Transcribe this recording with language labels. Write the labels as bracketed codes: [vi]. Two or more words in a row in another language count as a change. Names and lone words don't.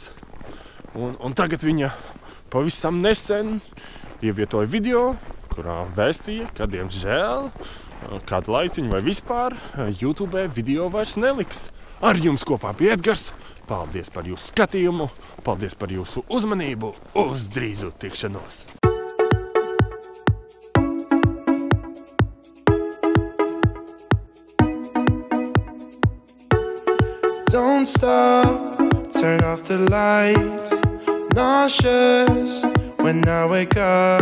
[lv] Un tagad viņa pavisam nesen ievietoja video, kurā vēstīja, ka, diemžēl, kādu laiciņu vai vispār YouTube video vairs neliks. Ar jums kopā bija Edgars. Paldies par jūsu skatījumu. Paldies par jūsu uzmanību. Uz drīzu tikšanos. [en] Don't stop, turn off the lights. Nauseous when I wake up.